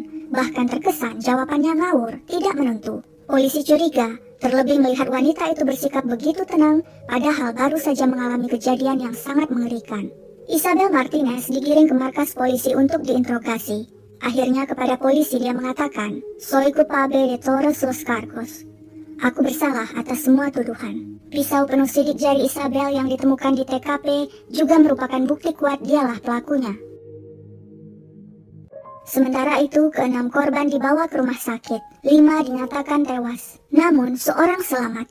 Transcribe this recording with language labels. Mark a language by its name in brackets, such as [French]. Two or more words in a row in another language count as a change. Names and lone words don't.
[Indonesian] Bahkan terkesan jawabannya ngawur, tidak menentu. Polisi curiga, terlebih melihat wanita itu bersikap begitu tenang, padahal baru saja mengalami kejadian yang sangat mengerikan. Isabel Martinez digiring ke markas polisi untuk diinterogasi. Akhirnya kepada polisi dia mengatakan, [Spanish] "Soy culpable de todos los cargos." [Indonesian] "Aku bersalah atas semua tuduhan." Pisau penuh sidik jari Isabel yang ditemukan di TKP juga merupakan bukti kuat dialah pelakunya. Sementara itu, ke-6 korban dibawa ke rumah sakit. 5 dinyatakan tewas. Namun, seorang selamat.